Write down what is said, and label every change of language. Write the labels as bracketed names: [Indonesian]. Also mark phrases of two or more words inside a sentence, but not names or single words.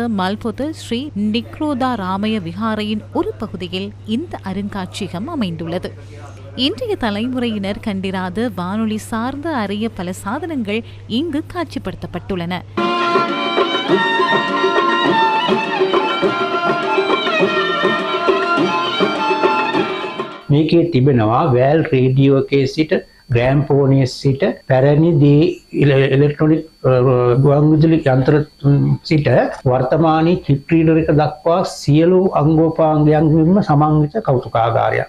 [Tamil] மல்பொத ஸ்ரீ நிக்ரோதா ராமய விஹாரையின் ஒரு பகுதியில் இந்த அருங்காட்சியகம் அமைந்துள்ளது. இன்றைய தலைமுறையினர் கண்டிராத வானொலி சார்ந்த அரிய பல சாதனங்கள் இங்கு காட்சிப்படுத்தப்பட்டுள்ளன. [Sinhala] මේකේ තිබෙනවා වැල් රේඩියෝ එකේ සිට ග්‍රෑම්ෆෝනයේ සිට පැරණි ඉලෙක්ට්‍රොනික ගුවන් විදුලි යන්ත්‍ර සිට වර්තමානයේ [English] chip reader [Sinhala] එක දක්වා සියලු අංගෝපාංගයන්ගෙන්ම සමන්විත කෞතුකාගාරයක්.